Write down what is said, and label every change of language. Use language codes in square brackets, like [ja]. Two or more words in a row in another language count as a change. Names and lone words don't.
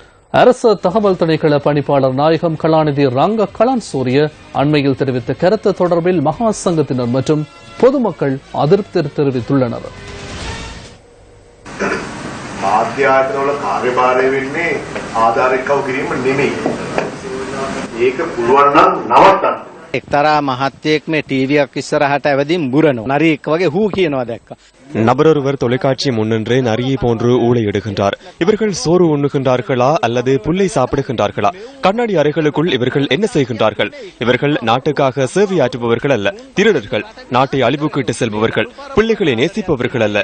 [ta] அரசு தகவல் திணைக்கள பணிப்பாளர் நாயகம் கலாநிதி ரங்க கலான்சூரிய அண்மையில் தெரிவித்த கருத்து தொடர்பில் மகா சங்கத்தினர் மற்றும் பொதுமக்கள் அதிருப்தி தெரிவித்துள்ளனர். [si] මාධ්‍යායතනවල කාර්යභාරය වෙන්නේ ආධාරිකව කිරීම නෙමෙයි. ඒක පුළුවන් නම් නවත්තන්න. එක්තරා මහත්යෙක් මේ ටීවීයක් ඉස්සරහට ඇවිදින් බුරනවා. නරියෙක් වගේ හූ කියනවා දැක්කා. [ta] நபரொருவர் தொலைக்காட்சி முன்னின்று நரியை போன்று ஊளையிடுகின்றார். இவர்கள் சோறு உண்ணுகின்றார்களா அல்லது புல்லை சாப்பிடுகின்றார்களா? கண்ணாடி அறைகளுக்குள் இவர்கள் என்ன செய்கின்றார்கள்? இவர்கள் நாட்டுக்காக சேவையாற்றுபவர்கள் அல்ல, திருடர்கள், நாட்டை அழிவுக்கு இட்டு செல்பவர்கள், பிள்ளைகளை நேசிப்பவர்கள் அல்ல.